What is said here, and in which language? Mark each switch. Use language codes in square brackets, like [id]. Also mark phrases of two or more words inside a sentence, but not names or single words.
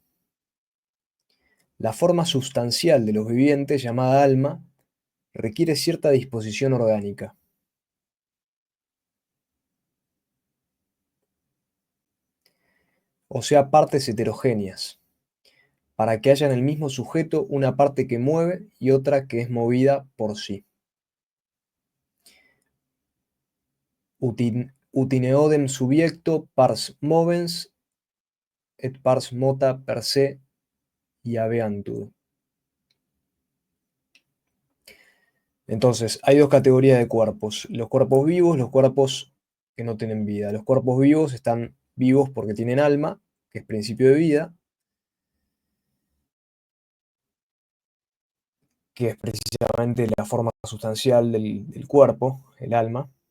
[es] La forma sustancial de los vivientes, llamada alma, requiere cierta disposición orgánica. O sea, partes heterogéneas, para que haya en el mismo sujeto una parte que mueve y otra que es movida por sí. [la] Utineodem subiecto pars movens et pars mota per se habeantur. [es] Entonces, hay dos categorías de cuerpos, los cuerpos vivos, los cuerpos que no tienen vida. Los cuerpos vivos están vivos porque tienen alma, que es principio de vida, que es precisamente la forma sustancial del cuerpo, el alma.